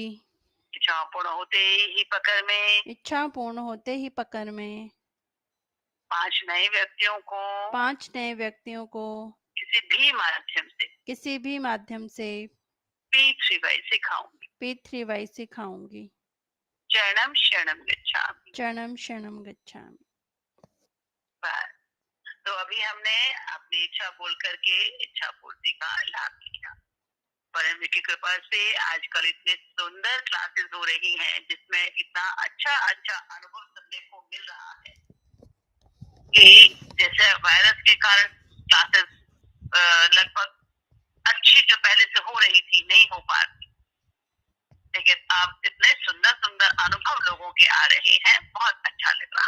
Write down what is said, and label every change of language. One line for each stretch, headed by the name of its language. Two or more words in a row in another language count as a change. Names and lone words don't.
Hindi: इच्छा पूर्ण होते ही पकड़ में इच्छा पूर्ण होते ही पकड़ में 5 नए व्यक्तियों को 5 नए व्यक्तियों को किसी भी माध्यम से P3Y सिखाऊंगी। P3Y सिखाऊंगी।
Sanskrit: चरणम शरणम गच्छामि। चरणम शरणम गच्छामि।
Hindi: बस। तो अभी हमने अपनी इच्छा बोल करके इच्छा पूर्ति का लाभ लिया। परम की कृपा से आजकल इतने सुंदर क्लासेस हो रही हैं जिसमें इतना अच्छा अच्छा अनुभव सुनने को मिल रहा है कि जैसे वायरस के कारण क्लासेस लगभग अच्छी जो पहले से हो रही थी नहीं हो पाती, लेकिन अब इतने सुंदर सुंदर अनुभव लोगों के आ रहे हैं, बहुत अच्छा लग रहा।